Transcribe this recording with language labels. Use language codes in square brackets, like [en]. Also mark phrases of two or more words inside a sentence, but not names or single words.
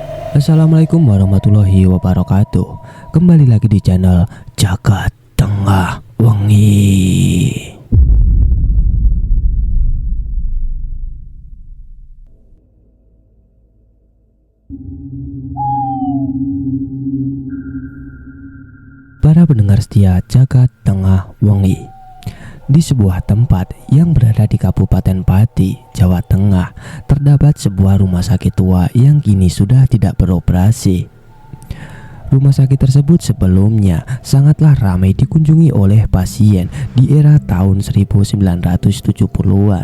[ar] السلام عليكم ورحمة الله وبركاته. [id] Kembali lagi di channel Jagat Tengah Wengi. Para pendengar setia Jagat Tengah Wengi, di sebuah tempat yang berada di Kabupaten Pati, Jawa Tengah, terdapat sebuah rumah sakit tua yang kini sudah tidak beroperasi. Rumah sakit tersebut sebelumnya sangatlah ramai dikunjungi oleh pasien di era tahun 1970-an.